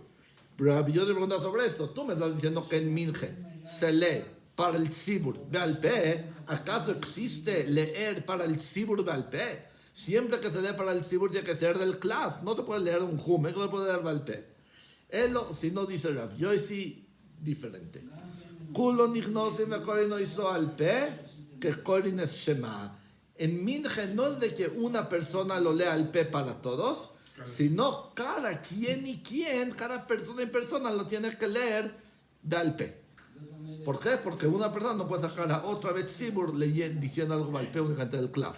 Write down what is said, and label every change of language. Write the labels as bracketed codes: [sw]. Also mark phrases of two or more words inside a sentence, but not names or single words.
[es] Pero yo te pregunto sobre esto. Tú me estás diciendo que en Minje se lee para el [he] ציבור בעל פה. [es] ¿Acaso existe leer para el [he] ציבור בעל פה? [es] Siempre que se lee para el Tzibur tiene que ser del Klaf. No te puedes leer un Humesh, no te puedes leer [he] בעל פה. [es] Si no dice Rav Yosi, diferente. [he] כולן נכנסים וקורין אותו על פה, [es] que korin es Shema. En Minje no es de que una persona lo lea [he] על פה [es] para todos, sino cada quien y quien, cada persona y persona lo tiene que leer [he] בעל פה. [es] ¿Por qué? Porque una persona no puede sacar a otra vez Tzibur diciendo algo [he] בעל פה [es] únicamente del Klaf.